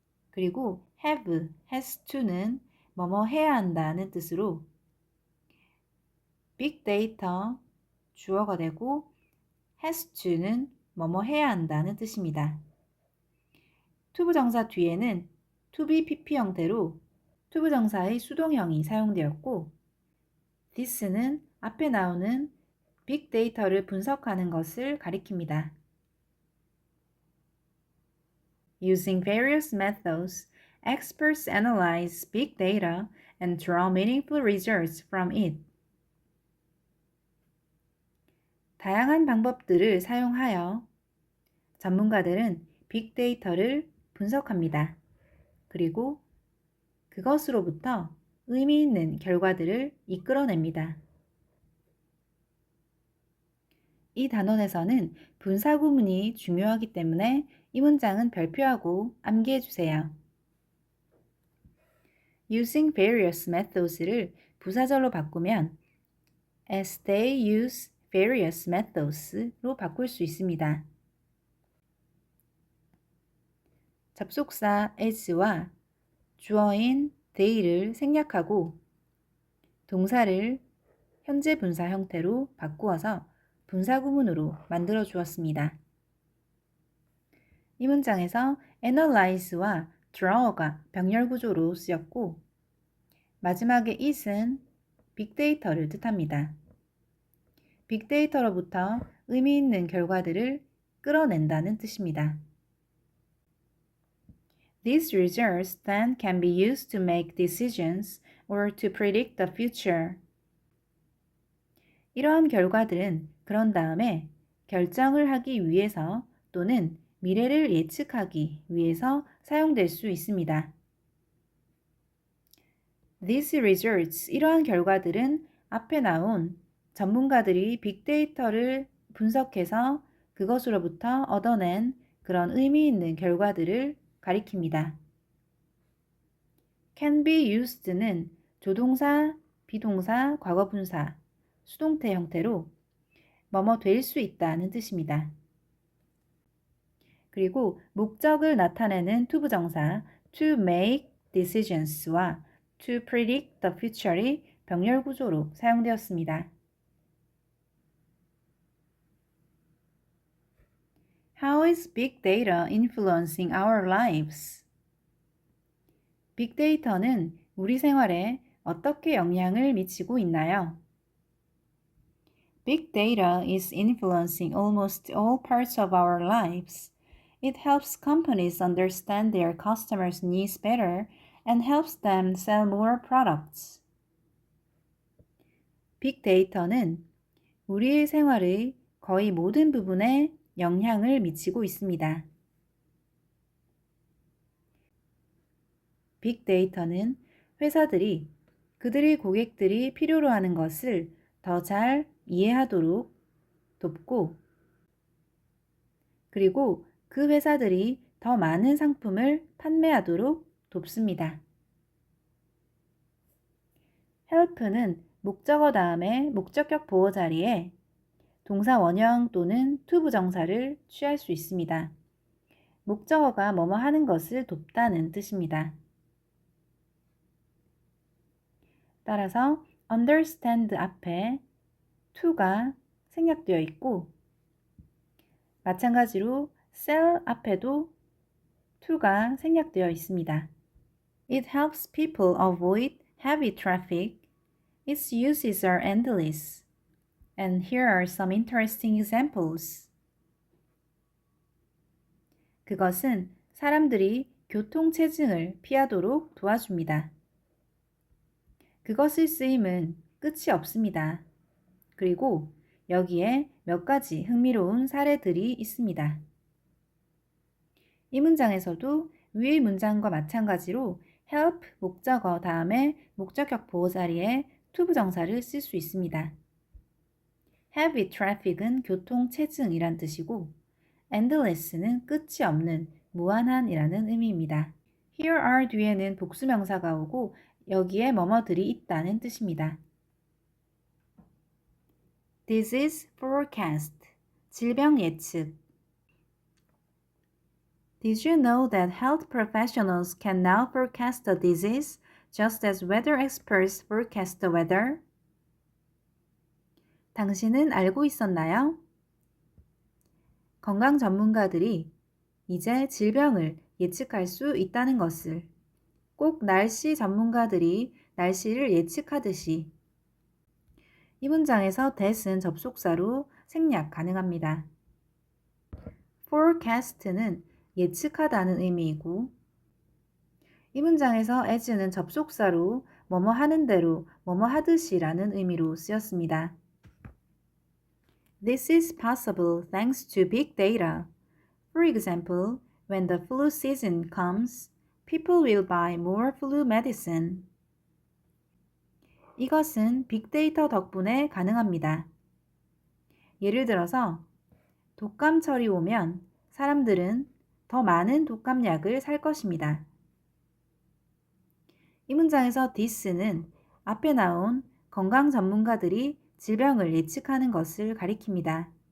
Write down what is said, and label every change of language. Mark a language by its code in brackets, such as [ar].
[ko] 그리고 [en] have, has to [ko] 는 뭐뭐 해야 한다는 뜻으로 빅데이터 주어가 되고 has to는 뭐뭐 해야 한다는 뜻입니다. 투부정사 뒤에는 [en] to be pp [ko] 형태로 투부정사의 수동형이 사용되었고 this는 앞에 나오는 빅데이터를 분석하는 것을 가리킵니다. [en] Using various methods, experts analyze big data and draw meaningful results from it. [ko] 다양한 방법들을 사용하여 전문가들은 빅데이터를 분석합니다. 그리고 그것으로부터 의미 있는 결과들을 이끌어냅니다. 이 단원에서는 분사 구문이 중요하기 때문에 이 문장은 별표하고 암기해 주세요. [en] Using various methods [ko] 를 부사절로 바꾸면 [en] as they use various methods [ko] 로 바꿀 수 있습니다. 접속사 as와 주어인 they를 생략하고 동사를 현재 분사 형태로 바꾸어서 분사 구문으로 만들어 주었습니다. 이 문장에서 analyze와 draw가 병렬 구조로 쓰였고 마지막에 is은 빅데이터를 뜻합니다. 빅데이터로부터 의미 있는 결과들을 끌어낸다는 뜻입니다. [en] These results then can be used to make decisions or to predict the future. [ko] 이러한 결과들은 그런 다음에 결정을 하기 위해서 또는 미래를 예측하기 위해서 사용될 수 있습니다. [en] These results, [ko] 이러한 결과들은 앞에 나온 전문가들이 빅데이터를 분석해서 그것으로부터 얻어낸 그런 의미 있는 결과들을 가리킵니다. [en] can be used [ko] 는 조동사, 비동사, 과거분사, 수동태 형태로 뭐뭐 될 수 있다는 뜻입니다. 그리고 목적을 나타내는 투부정사 [en] to make decisions [ko] 와 [en] to predict the future [ko] 이 병렬 구조로 사용되었습니다. [en] How is big data influencing our lives? [ko] 빅데이터는 우리 생활에 어떻게 영향을 미치고 있나요? [en] Big data is influencing almost all parts of our lives. It helps companies understand their customers' needs better and helps them sell more products. [ko] 빅데이터는 우리의 생활의 거의 모든 부분에 영향을 미치고 있습니다. 빅데이터는 회사들이 그들의 고객들이 필요로 하는 것을 더 잘 이해하도록 돕고 그리고 그 회사들이 더 많은 상품을 판매하도록 돕습니다. help는 목적어 다음에 목적격 보호 자리에 동사 원형 또는 to 부정사를 취할 수 있습니다. 목적어가 뭐뭐 하는 것을 돕다는 뜻입니다. 따라서 understand 앞에 to가 생략되어 있고 마찬가지로 sell 앞에도 to가 생략되어 있습니다. [en] It helps people avoid heavy traffic. Its uses are endless. And here are some interesting examples. [ko] 그것은 사람들이 교통체증을 피하도록 도와줍니다. 그것의 쓰임은 끝이 없습니다. 그리고 여기에 몇 가지 흥미로운 사례들이 있습니다. 이 문장에서도 위의 문장과 마찬가지로 help 목적어 다음에 목적격 보호 자리에 to 부정사를 쓸 수 있습니다. heavy traffic은 교통체증이란 뜻이고 endless는 끝이 없는 무한한이라는 의미입니다. [en] here are [ko] 뒤에는 복수명사가 오고 여기에 뭐뭐들이 있다는 뜻입니다. [en] Disease forecast, [ko] 질병 예측. [en] Did you know that health professionals can now forecast the disease just as weather experts forecast the weather? [ko] 당신은 알고 있었나요? 건강 전문가들이 이제 질병을 예측할 수 있다는 것을 꼭 날씨 전문가들이 날씨를 예측하듯이 이 문장에서 that은 접속사로 생략 가능합니다. forecast는 예측하다는 의미이고 이 문장에서 as는 접속사로 뭐뭐 하는 대로 뭐뭐 하듯이 라는 의미로 쓰였습니다. [en] This is possible thanks to big data. For example, when the flu season comes, people will buy more flu medicine. [ko] 이것은 빅데이터 덕분에 가능합니다. 예를 들어서 독감철이 오면 사람들은 더 많은 독감약을 살 것입니다. 이 문장에서 this는 앞에 나온 건강 전문가들이 질병을 예측하는 것을 가리킵니다.